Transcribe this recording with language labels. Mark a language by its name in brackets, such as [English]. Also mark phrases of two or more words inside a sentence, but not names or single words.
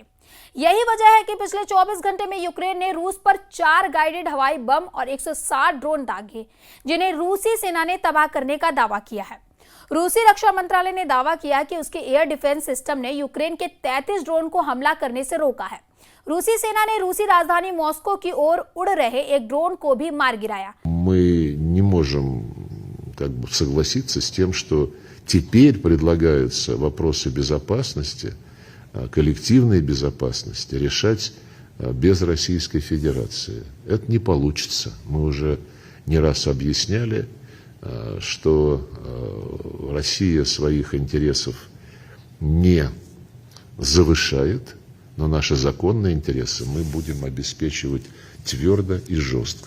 [Hindi] यही वजह है कि पिछले 24 घंटे में यूक्रेन ने रूस पर 4 गाइडेड हवाई बम और 160 ड्रोन दागे, जिन्हें रूसी सेना ने तबाह करने का दावा किया है। रूसी रक्षा मंत्रालय ने दावा किया कि उसके [English] air defence system [Hindi] ने यूक्रेन के 33 ड्रोन को हमला करने से रोका है। रूसी सेना ने रूसी राजधानी मॉस्को की ओर उड़ रहे एक ड्रोन को भी मार गिराया। [Russian] Мы не можем согласиться с тем, что теперь предлагаются вопросы безопасности, коллективной безопасности решать без Российской Федерации. Это не получится. Мы уже не раз объясняли, что Россия своих интересов не завышает, но наши законные интересы мы будем обеспечивать твердо и жестко.